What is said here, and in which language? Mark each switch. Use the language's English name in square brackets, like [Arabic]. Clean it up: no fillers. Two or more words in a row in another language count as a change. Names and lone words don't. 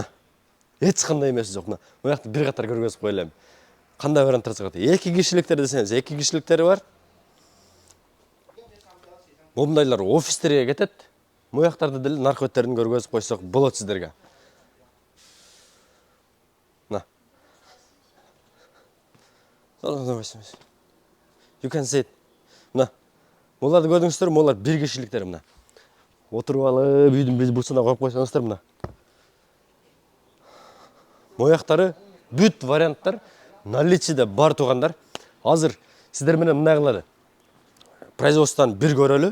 [Kyrgyz] Эч кандай эмеси жок мына. Бул жакты бир катар көргөзүп коелем. Кандай варианттар чыгат? 2 кишиликтер десеңиз, 2 кишиликтери бар. Момундайлар офистерге кетет. Бул жактарды деле наркоттерин көргөзүп койсок болот сиздерге. Мына. [English] You can see it. [Kyrgyz] Мына. Буларды көрдүңүздөр, булар бир кишиликтер мына. Отуруп алып, үйдүн бир бурчуна коюп койсоңуздар мына. Мояктары бүт варианттар наличиеде бар туғандар. Азыр сіздер менен мындай кылалы. Производстводан бир көрөлү.